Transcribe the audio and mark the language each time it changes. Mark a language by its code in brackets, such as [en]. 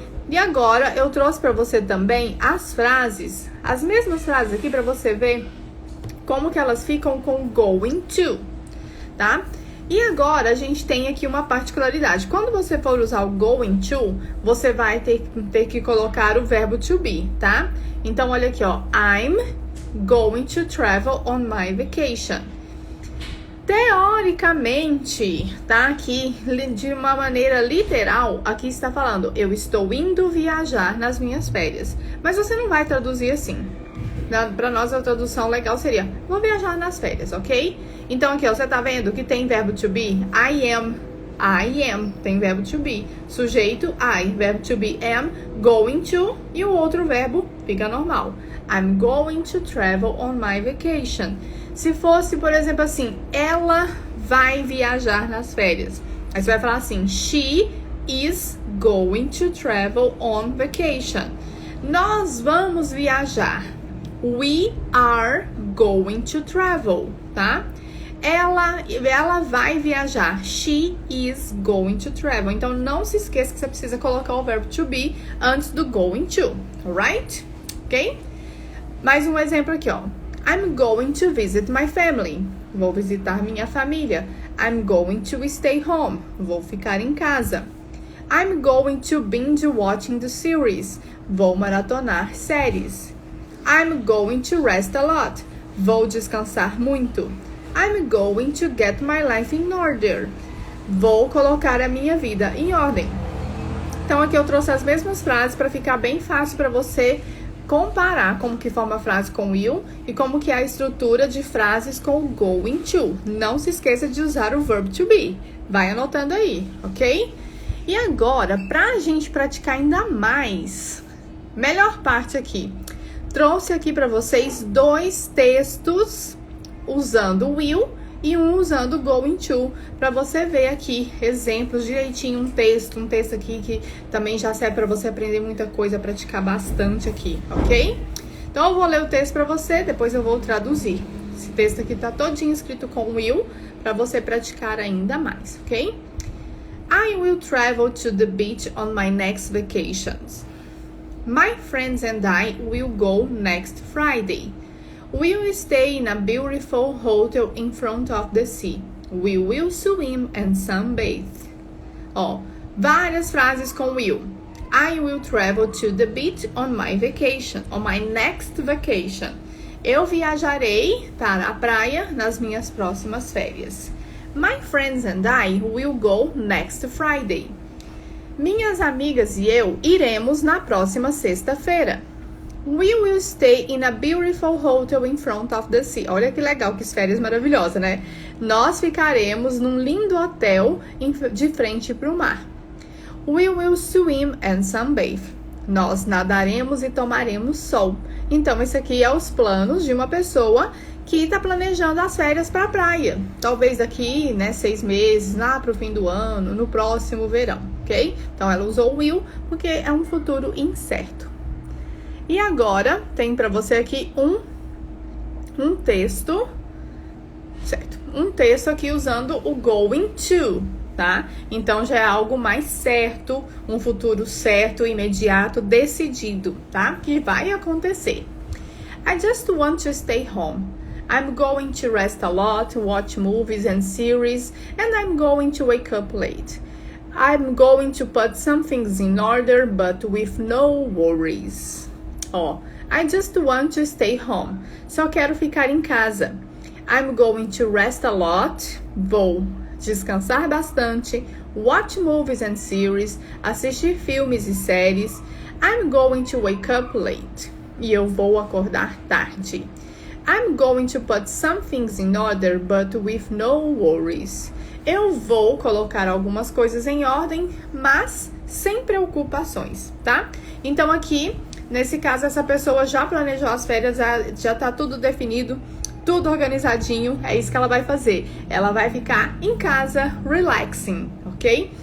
[pt] E agora eu trouxe para você também as frases, as mesmas frases aqui para você ver como que elas ficam com going to, tá? E agora a gente tem aqui uma particularidade. Quando você for usar o going to, você vai ter que colocar o verbo to be, tá? Então olha aqui, ó, [en] I'm going to travel on my vacation. [pt] Teoricamente, tá aqui de uma maneira literal, aqui está falando, eu estou indo viajar nas minhas férias. Mas você não vai traduzir assim. Para nós a tradução legal seria, vou viajar nas férias, ok? Então aqui, ó, você tá vendo que tem verbo to be? I am, tem verbo to be. Sujeito, I, verbo to be, am, going to, e o outro verbo fica normal. [en] I'm going to travel on my vacation. [pt] Se fosse, por exemplo, assim, ela vai viajar nas férias. Aí você vai falar assim, [en] she is going to travel on vacation. [pt] Nós vamos viajar. [en] We are going to travel, tá? [pt] Ela vai viajar. [en] She is going to travel. [pt] Então, não se esqueça que você precisa colocar o verbo to be antes do going to, alright? Ok? Mais um exemplo aqui, ó. [en] I'm going to visit my family. [pt] Vou visitar minha família. [en] I'm going to stay home. [pt] Vou ficar em casa. [en] I'm going to binge watching the series. [pt] Vou maratonar séries. [en] I'm going to rest a lot. [pt] Vou descansar muito. [en] I'm going to get my life in order. [pt] Vou colocar a minha vida em ordem. Então aqui eu trouxe as mesmas frases para ficar bem fácil para você comparar como que forma a frase com will e como que é a estrutura de frases com going to. Não se esqueça de usar o verb to be. Vai anotando aí, ok? E agora, pra gente praticar ainda mais, melhor parte aqui. Trouxe aqui para vocês 2 textos usando will e um usando going to, para você ver aqui exemplos direitinho, um texto aqui que também já serve para você aprender muita coisa, praticar bastante aqui, ok? Então eu vou ler o texto para você, depois eu vou traduzir. Esse texto aqui tá todinho escrito com will, para você praticar ainda mais, ok? [en] I will travel to the beach on my next vacations. My friends and I will go next Friday. We will stay in a beautiful hotel in front of the sea. We will swim and sunbathe. [pt] Ó, várias frases com will. [en] I will travel to the beach on my vacation, on my next vacation. [pt] Eu viajarei para a praia nas minhas próximas férias. [en] My friends and I will go next Friday. [pt] Minhas amigas e eu iremos na próxima sexta-feira. [en] We will stay in a beautiful hotel in front of the sea. [pt] Olha que legal, que férias maravilhosas, né? Nós ficaremos num lindo hotel de frente para o mar. [en] We will swim and sunbathe. [pt] Nós nadaremos e tomaremos sol. Então, esse aqui é os planos de uma pessoa que está planejando as férias para a praia. Talvez daqui, né, 6 meses, lá para o fim do ano, no próximo verão, ok? Então, ela usou will porque é um futuro incerto. E agora, tem para você aqui um texto, certo? Um texto aqui usando o going to, tá? Então, já é algo mais certo, um futuro certo, imediato, decidido, tá? Que vai acontecer. [en] I just want to stay home. I'm going to rest a lot, watch movies and series, and I'm going to wake up late. I'm going to put some things in order, but with no worries. Ó, I just want to stay home. [pt] Só quero ficar em casa. [en] I'm going to rest a lot. [pt] Vou descansar bastante. [en] Watch movies and series. [pt] Assistir filmes e séries. [en] I'm going to wake up late. [pt] E eu vou acordar tarde. [en] I'm going to put some things in order, but with no worries. [pt] Eu vou colocar algumas coisas em ordem, mas sem preocupações, tá? Então aqui, nesse caso, essa pessoa já planejou as férias, já tá tudo definido, tudo organizadinho, é isso que ela vai fazer. Ela vai ficar em casa, relaxing, ok?